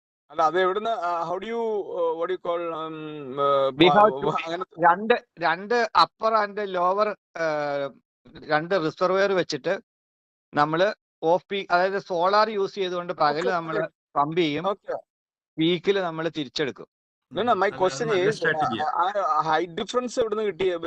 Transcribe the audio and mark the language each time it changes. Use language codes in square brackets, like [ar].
[en] How do you, what do you call, We have [ml] രണ്ട് upper and lower രണ്ട് reservoir വെച്ചിട്ട് നമ്മൾ of peak, അതായത് സോളാർ യൂസ് ചെയ്തുകൊണ്ട് പകല് നമ്മൾ പമ്പ് ചെയ്യും, പീക്കിൽ നമ്മൾ തിരിച്ചെടുക്കും. [en] My question is, height difference [ml] എവിടുന്ന് കിട്ടി?